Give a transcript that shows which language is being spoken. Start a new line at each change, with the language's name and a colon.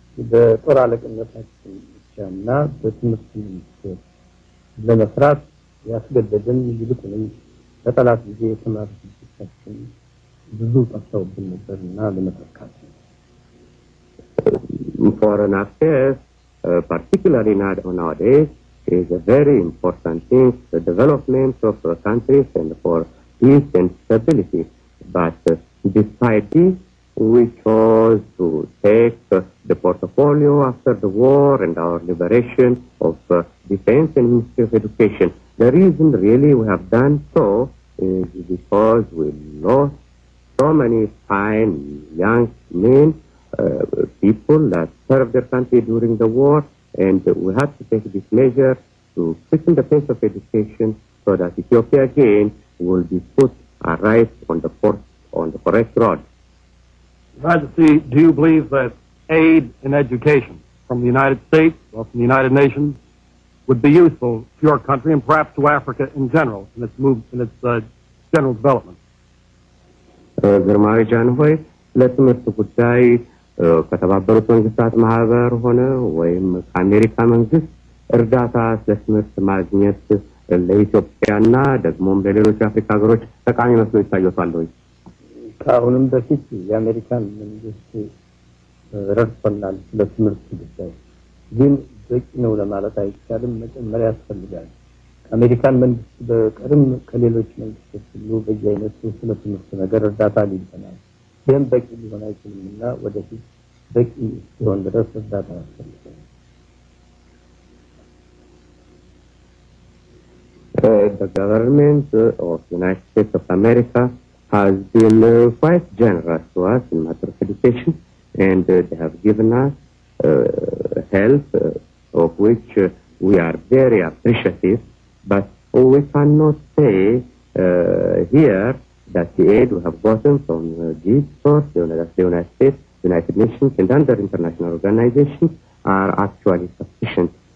Amharic: በጦር አለቅነታችን ብቻና በትምህርት ሚኒስቴር ለመስራት ያስገደደን ይልቁንም በጠላት ጊዜ የተማሩ ልጆቻችን ብዙ ጠፍተውብን ነበርና ለመተካት
English: Foreign affairs, particularly nowadays, is a very important thing, the development of countries and for peace and stability. But despite this, we chose to take the portfolio after the war and our liberation of Defense and Ministry of Education. The reason really we have done so is because we lost so many fine young men, people that served their country during the war, and we had to take this measure to quicken the pace of education so that Ethiopia again will be put right on the correct road. Majesty, do you believe that aid in education from the United States or from the United Nations would be useful to your country and perhaps to Africa in general in its general development?
Amharic: ግርማዊ ጃንሆይ ለትምህርት ጉዳይ ከተባበሩት መንግስታት ማህበር ሆነ ወይም ከአሜሪካ መንግስት እርዳታ ለትምህርት ማግኘት ለኢትዮጵያና ደግሞም ለሌሎች አፍሪካ ሀገሮች ጠቃሚ መስሎ ይታያል ወይ? ከአሁንም በፊት የአሜሪካን መንግስት ረድቶናል ለትምህርት ጉዳይ ግን በቂ ነው ለማለት አይቻልም። መጨመሪያ ያስፈልጋል። አሜሪካን መንግስት በቀርም ከሌሎች መንግስቶች ሁሉ በየአይነቱ ስለ ትምህርት ነገር እርዳታ ሊሰጣል። ይህም በቂ ሊሆን አይችልምና ወደፊት በቂ ሲሆን ድረስ እርዳታ ያስፈልጋል።
English: The government of the United States of America has been quite generous to us in matter of education, and they have given us help of which we are very appreciative, but we cannot say here that the aid we have gotten from these sources, the United States, United Nations, and other international organizations are actually sufficient.